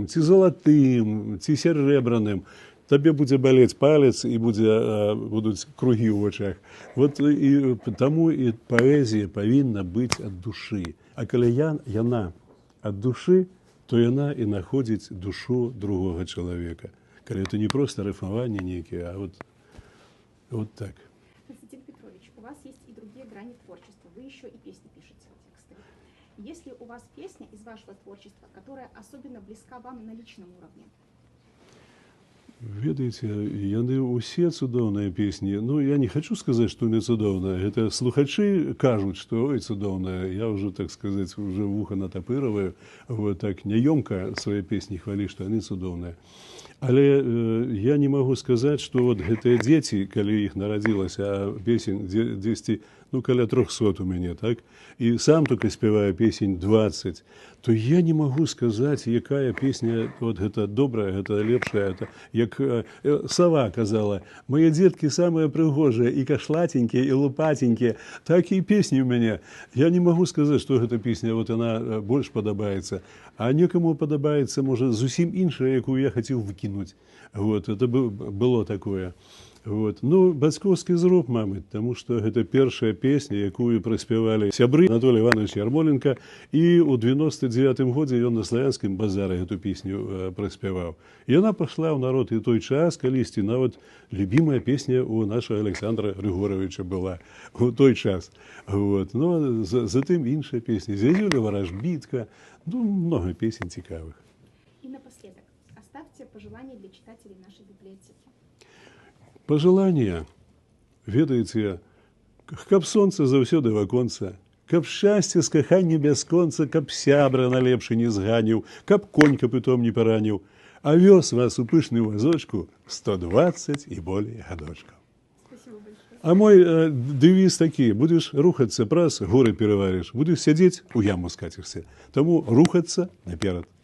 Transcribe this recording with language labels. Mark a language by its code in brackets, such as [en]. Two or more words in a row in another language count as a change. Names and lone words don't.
[be] Ці золотым, ці серебраным. Табе будзе балець палец і будуць кругі ў вачах. Вот і таму і паэзія павінна быць ад душы. А калі яна ад душы, то яна і находзіць душу другога чалавека. Калі это не просто рифмаванне нейкія, а вот так. [ru] Константин Петрович, у вас есть и другие грани творчества. Вы еще и песни пишете, тексты. Есть ли у вас песня из вашего творчества, которая особенно близка вам на личном уровне? [be] Ведаеце, яны ўсе цудоўныя песні. Ну, я не хочу сказаць, што не цудоўная. Гэта слухачы кажуць, што ой, цудоўная. Я ўжо, так сказаць, уже вуха натапыраваю. Вот так няёмка свае песні хвалі, што яны цудоўныя. Але я не магу сказаць, што вот гэтыя дзеці, калі іх нарадзілася, а песень дзесьці, ну, каля 300 у мяне, так? І сам только спяваю песень 20, [ru] то я не могу сказать, [be] якая песня вот гэта добрая, гэта лепшая. Это, як сова казала, [ru] мои детки самые прыгожие, и кашлатенькие, и лупатенькие. Такие песни у меня. Я не могу сказать, что эта песня, вот она больше подобается. А некому подобается, может, [be] зусім іншая, якую [ru] я хотел выкинуть. Вот, это было такое. Вот. [be] Ну, бацькоўскі зруб, мабыць, таму што гэта першая песня, якую праспявалі сябры Анатолий Иванович Ярмоленко, і ў 99-м годзе ён на славянскім базары [ru] эту песню [be] праспяваў. Яна пашла ў народ і той час, калісьці нават любімая песня у нашага Александра Григоровича была у той час. Вот. Ну, затым іншая песня, Зязюля Варажбітка, ну, много песен цікавых. [ru] И напоследок, оставьте пожелания для читателей нашей библиотеки. [be] Пажелання, ведаеце, каб сонца заўсёды ваконца, каб шчасце з кахання бясконца, каб сябра налепшы не зганіў, каб конь капытом не параніў, а вёз вас у пышную вазочку 120 і болей гадочкаў. [ru] Спасибо большое. [be] А мой девіз такі: [uk] будеш рухатися, [be] праз, горы перавариш, будеш сядзець, у яму скацішся. Таму рухацца наперад.